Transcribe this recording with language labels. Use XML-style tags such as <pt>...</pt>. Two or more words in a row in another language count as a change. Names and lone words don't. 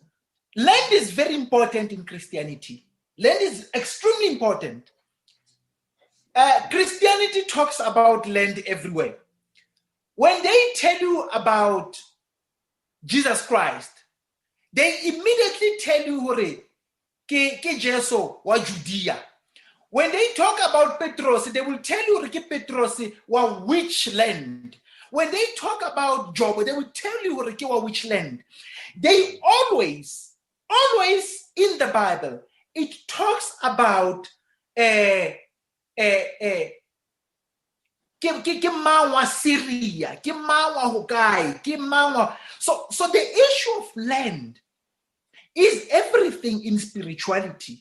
<en>Land is very important in Christianity. Land is extremely important. Christianity talks about land everywhere. When they tell you about Jesus Christ, they immediately tell you</en> <st>ke Jesu wa Judea.</st> <en>When they talk about Petros, they will tell you</en> <st>ke Petros wa</st> <en>which land. When they talk about Job, they will tell you wa which land. They always in the Bible, it talks about Syria, so the issue of land is everything in spirituality.</en>